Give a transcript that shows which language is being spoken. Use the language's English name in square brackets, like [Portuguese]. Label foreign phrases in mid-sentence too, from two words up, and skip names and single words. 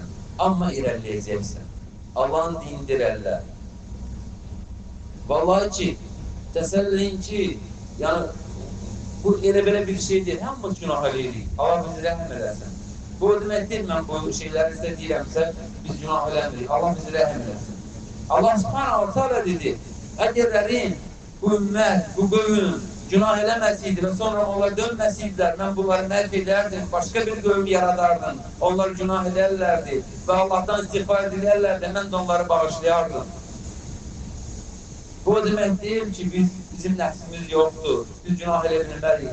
[Azerbaijani] Amma irəliləyəcəksən. Allahın dinidir əllər. Vallahi ki, təsəlləyin ki, yəni, bu elə belə bir şey deyil. Hamımız günah eləyirik. Allah bizi rəhm edəsən. Bu demək deyil, mən bu şeyləri sizə deyirəmsə, biz günah eləmirik. Allah bizi rəhm eləsin. [Arabic] الله سبحانه وتعالى [Azerbaijani] dedi, əgərlərin bu ümmət, bu qövüm günah eləməsiydi və sonra onlar dönməsiydilər, mən bunları məhv edərdim, başqa bir qövüm yaradardım, onlar günah edərlərdi və Allahdan istiğfar edərlərdi, mən də onları bağışlayardım. Bu demək deyil ki, bizim nəfsimiz yoxdur, biz günah elə bilməliyik.